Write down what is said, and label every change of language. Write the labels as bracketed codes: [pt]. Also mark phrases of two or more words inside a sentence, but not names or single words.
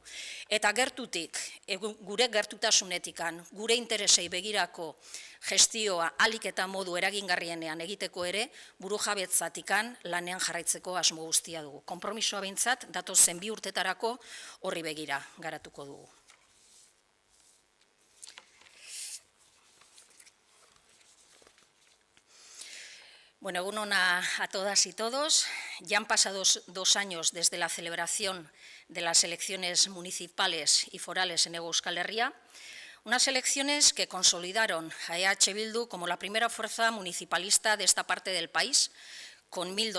[eu] Eta gertutik, gure gertutasunetikan, gure interesei begirako gestioa ahalik eta modu eragingarrienean egiteko ere, burujabetzatikan lanean jarraitzeko asmo guztia dugu. Konpromisoa behintzat, datozen 2 urtetarako horri begira garatuko dugu. [es] Bueno, [eu] egun ona [es] a todas y todos. Ya han pasado 2 años desde la celebración de las elecciones municipales y forales en Euskal Herria, unas elecciones que consolidaron a EH Bildu como la primera fuerza municipalista de esta parte del país, con